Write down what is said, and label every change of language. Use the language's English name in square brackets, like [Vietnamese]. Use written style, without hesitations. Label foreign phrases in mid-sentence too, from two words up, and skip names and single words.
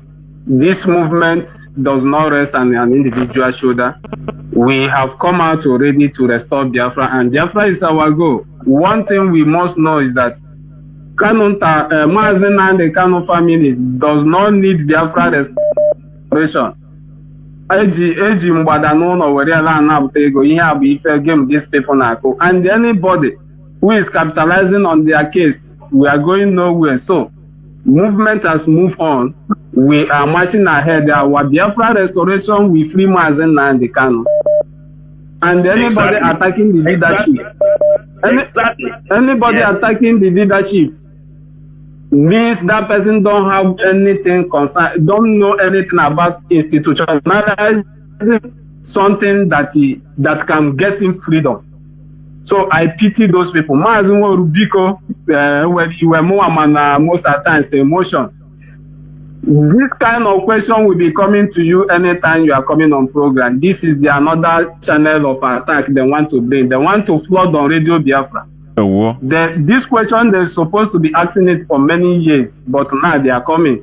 [English] This movement does not rest on an individual shoulder. We have come out already to restore Biafra, and Biafra is our goal. One thing we must know is that Mazi and the Kano families does not need Biafra restoration. [Igbo] Eji mgbada n'ụlọ were ala anapụta ego ihe a bụ ife game [English] these people [Igbo] na-akụ, [English] and anybody who is capitalizing on their case, we are going nowhere. So movement has moved on. We are marching ahead. Our Biafra restoration, we free Mazi and the Kano. And anybody attacking the leadership, anybody attacking the leadership means that person don't have anything concern, don't know anything about institutionalizing something that can get him freedom. So I pity those people. Mazi Nworu biko, when you were more most at times emotion. This kind of question will be coming to you anytime you are coming on program. This is another channel of attack they want to bring. They want to flood on Radio Biafra. This question, they're supposed to be asking it for many years, but now they are coming.